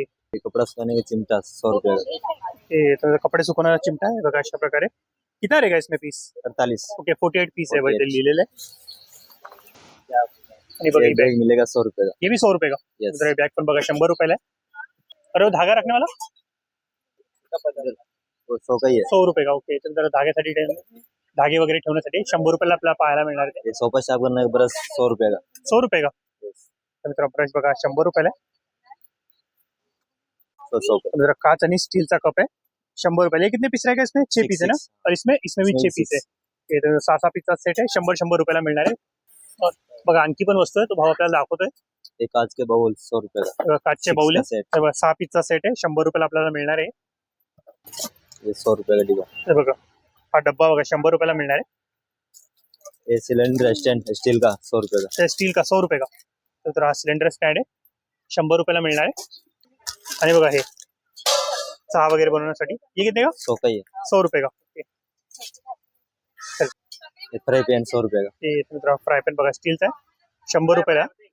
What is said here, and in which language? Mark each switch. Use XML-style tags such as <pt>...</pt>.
<hi>ये कपड़ा सुखाने का चिमटा 100 रुपए का।</hi> <mr>हे तर कपडे सुकवणारा चिमटा आहे बघा अशा प्रकारे.</mr> <hi>कितना रहेगा इसमें पीस. 48।</hi> <mr>ओके 48 पीस आहे भाई, ते 48. लिहिलेलं आहे. आणि बघा</mr> <hi>ये</hi> <mr>ही बॅग,</mr> <hi>बैग मिलेगा 100 रुपए का। ये भी 100 रुपये का. यस।</hi> <mr>तर बॅग पण बघा 100 रुपयाला आहे.</mr> <hi>अरे वो धागा रखने वाला वो 100 का ही है। 100 रुपये का.</hi> <mr>ओके तर धाग्यासाठी धागे वगैरे ठेवण्यासाठी 100 रुपयाला आपल्याला पाहायला मिळणार आहे.</mr> <hi>ये सोफा साफ करने का ब्रश 100 रुपए का। 100 रुपये का.</hi> <mr>तर मित्र ब्रश बघा 100 रुपयाला आहे.</mr> <hi>100 का।</hi> <mr>जरा कांच आणि स्टीलचा कप आहे 100 रुपयाला.</mr> <hi>ये कितने पीस रहेगा इसमें. 6 पीस है ना. और इसमें इसमें भी 6 पीस है.</hi> <mr>ये 6 पीसचा सेट आहे 100 रुपयाला मिळणार आहे. और बघा आणखी पण वस्तू आहे, तो भाव आपल्याला दाखवतोय.</mr> <hi>ये कांच के बाउल 100 रुपए का।</hi> <mr>बघा, काचचे बाउल आहे. सेट। तर बघा 6 पीसचा सेट आहे 100 रुपयाला आपल्याला मिळणार आहे.</mr> <hi>ये 100 रुपए का डिब्बा।</hi> <mr>हे बघा हा डब्बा बघा 100 रुपयाला मिळणार आहे.</mr> <hi>ये सिलेंडर स्टैंड स्टील का 100 रुपए का। तर स्टील का 100 रुपये का.</hi> <mr>तर हा सिलेंडर स्टँड आहे 100 रुपयाला मिळणार आहे. आणि बघा हे चहा वगैरे बनवण्यासाठी ये किती का.</mr> <hi>100 का ही है। 100 रुपये का. ओके. ये फ्राई पैन 100 रुपए का।</hi> <mr>ते मित्र फ्राय पॅन बघा स्टीलचा आहे 100 रुपयाला.</mr>